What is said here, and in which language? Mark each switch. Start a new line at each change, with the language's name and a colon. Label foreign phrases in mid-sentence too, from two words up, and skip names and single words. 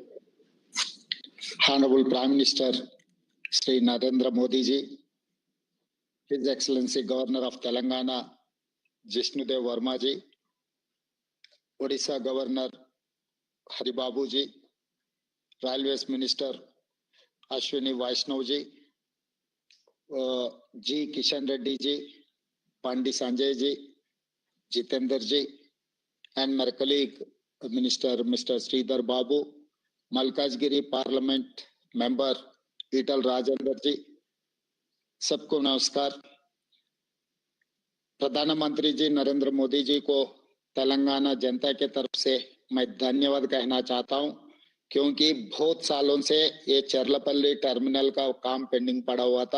English: Honorable Prime Minister Sri Narendra Modi ji, His Excellency Governor of Telangana Jishnudev Verma ji, Odisha Governor Haribabu ji, Railways Minister Ashwini Vaishnav ji, G. Kishan Reddy ji, Pandi Sanjay ji, Jitendra ji, and my colleague Minister Mr. Sridhar Babu, Malkajgiri Parliament Member Ital Rajendra
Hindi: जी, सबको नमस्कार। प्रधानमंत्री जी नरेंद्र मोदी जी को तेलंगाना जनता के तरफ से मैं धन्यवाद कहना चाहता हूं, क्योंकि बहुत सालों से ये चरलपल्ली टर्मिनल का काम पेंडिंग पड़ा हुआ था।